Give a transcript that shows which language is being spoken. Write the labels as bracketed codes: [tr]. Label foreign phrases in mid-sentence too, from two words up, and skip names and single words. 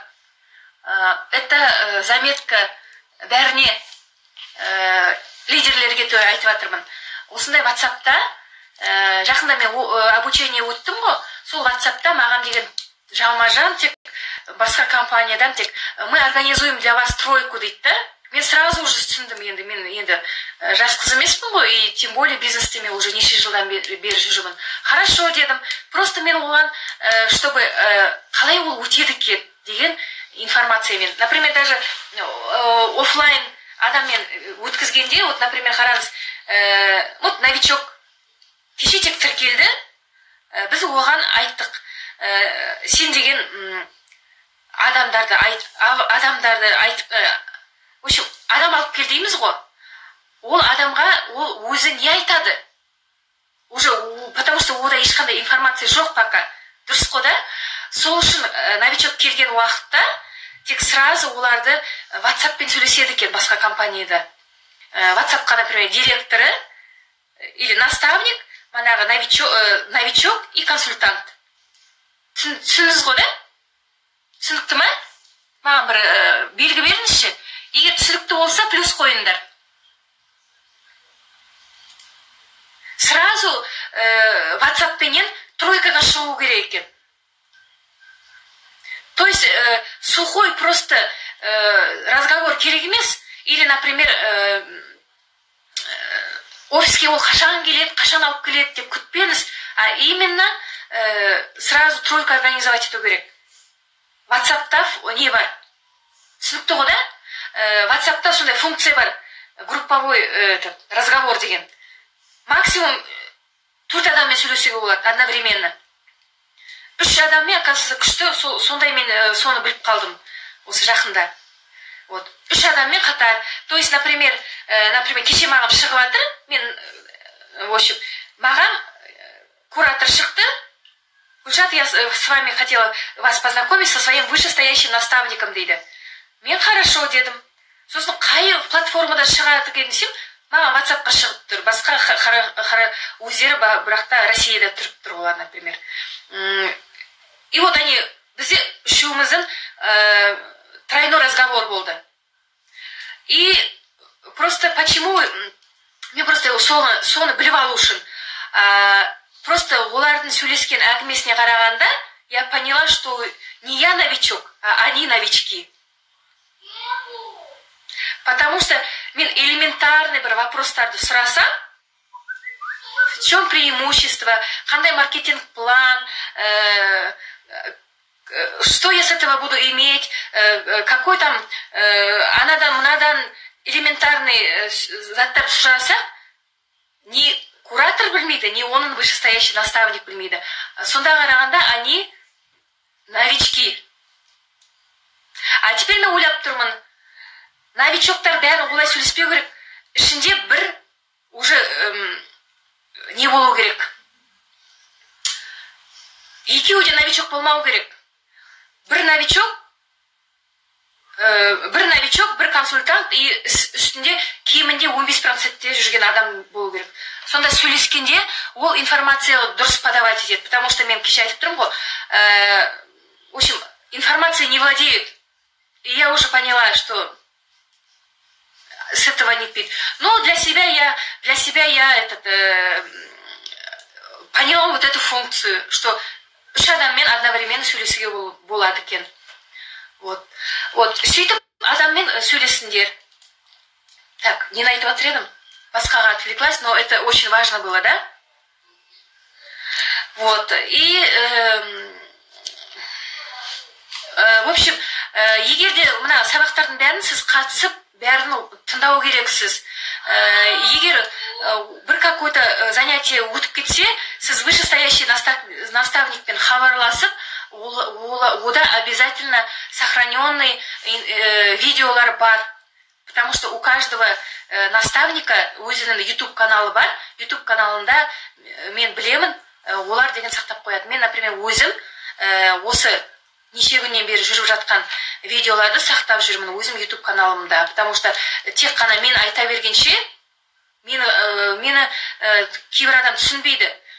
[ru] Это заметка [kk] бәріне лидерлерге айтып жатырмын. Осындай WhatsApp'та жақында мен обучение өттім ғой. Сол WhatsApp'та маған деген жалма-жан тек басқа компаниядан тек [ru] мы организуем для вас тройку [kk] дейді да. Мен [ru] сразу уже [kk] түсіндім енді. Мен енді жас қыз емеспін ғой, [ru] и тем более [kk] бизнесте мен уже неше жылдан бері жүрмін. Хорошо дедім. Просто мен оған, чтобы қалай ол өтеді екен деген информациямен. [ru] Например, даже офлайн [kk] адаммен өткізгенде, [ru] вот, например, [kk] қараңыз, [ru] вот новичок [kk] кеше тек тіркелді, біз оған айттық, сен деген адамдарды айтып, [ru] в общем, [kk] адам алып кел дейміз ғой. Ол адамға ол өзі не айтады? [ru] Уже, потому что [kk] ода ешқандай информация жоқ пока. Дұрыс қой да? Сол үшін новичок келген уақытта тек сразу оларды WhatsApp'пен сөйлеседі екен басқа компанияда. [ru] WhatsApp'қа, например, директоры или наставник, манағы новичок и консультант. [kk] Түсіндіңіз ғой да? Түсінікті ма? Маған бір белгі беріңізші. Егер түсінікті болса, плюс қойыңдар. Сразу WhatsApp'пенен тройкаға шығу керек екен. [ru] То есть сухой просто разговор [kk] керек емес. [ru] Или, например, [kk] офиске ол қашан келеді, қашан алып келеді деп күтпеңіз. [ru] А именно сразу тройка организовать [kk] ету керек. WhatsApp'та не бар? Түсінікті ғой да? WhatsApp'та сондай функция бар. [ru] Групповой разговор [kk] деген. Максимум 4 адаммен сөйлесуге болады одновременно. 3 адаммен, оказывается, күшті, сондай мен соны біліп қалдым осы жақында. Вот. 3 адаммен қатар. [ru] То есть, например, [kk] кеше маған шығып жатыр, мен, [ru] в общем, [kk] маған куратор шықты. Гүлшат, [ru] я с вами хотела вас познакомить со своим вышестоящим наставником дейді. [kk] Мен хорошо дедім. Сосын қай платформада шығады екен десем, маған WhatsApp'қа шығып тұр. Басқа өздері бірақта Россияда тұрып тұр олар, например. [ru] И вот они, [kk] бізде үшеуміздің [ru] тройной разговор [kk] болды. [ru] И просто почему, [kk] мен просто соны біліп алу үшін, просто олардың сөйлескен әңгімесіне қарағанда, [ru] я поняла, что не я новичок, а они новички. Потому что [kk] мен элементарный бір вопростарды сұрасам, [ru] в чем преимущество, [kk] қандай маркетинг план, [ru] что я с этого буду иметь, какой там [kk] анадан-мынадан элементарный заттар сұраса, не куратор білмейді, не оның [ru] вышестоящий наставник білмейді. [kk] Сонда қарағанда [ru] они новички. А теперь [kk] мен ойлап тұрмын, новичоктар бәрі олай сөйлеспеу керек. Ішінде бір [ru] уже не [kk] болу керек? Екеуі де новичок болмау керек. Бір новичок, бір консультант, и үстінде кемінде 15%-те жүрген адам болу керек. Сонда сөйлескенде ол информация дұрыс подавать етеді, [ru] потому что [kk] мен кеше айтып тұрмын ғой, [ru] в общем, информация не владеет. И я уже поняла, что с этого не пить. Но для себя я поняла вот эту функцию, что [kk] үш адаммен одновременно сөйлесуге болады екен. [ru] Вот. [kk] Сөйтіп адаммен сөйлесіңдер. Так, нені айтып отыр едім? [ru] Басқаға отвлеклась, но это очень важно было, да? Вот. И в общем, [kk] егер де мына сабақтардың бәрін сіз қатысып, бәрін тыңдау керексіз. Егер бір [ru] какой-то занятие [kk] өтіп кетсе, сіз вышестоящий наставникпен хабарласып, ода [ru] обязательно сохраненный [kk] видеолар бар. [ru] Потому что у каждого наставника [kk] өзінің YouTube каналы бар. YouTube каналында мен білемін, олар деген сақтап қояды. Мен, например, өзім осы неше күннен бері жүріп жатқан видеоларды сақтап жүрмін өзім YouTube каналымда. [ru] Потому что [kk] тек қана мен айта бергенше, мені кейбір адам түсінбейді.